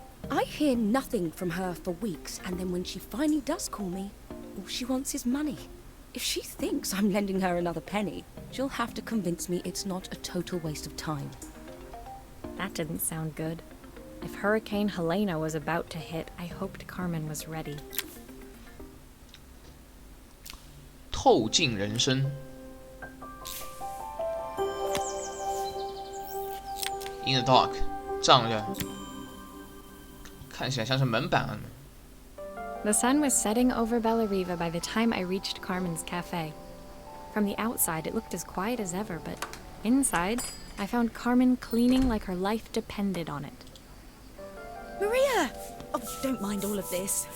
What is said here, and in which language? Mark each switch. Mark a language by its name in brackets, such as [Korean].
[English] I hear nothing from her for weeks, and then when she finally does call me, all she wants is money. If she thinks I'm lending her another penny, she'll have to convince me it's not a total waste of time. That didn't sound good. If Hurricane Helena was about to hit, I hoped Carmen was ready. [Chinese] 透镜人生 ，In the Dark， 这样看起来像是门板啊。 [English] The sun was setting over Bellariva by the time I reached Carmen's cafe. From the outside, it looked as quiet as ever, but inside, I found Carmen cleaning like her life depended on it. Maria! Oh, don't mind all of this.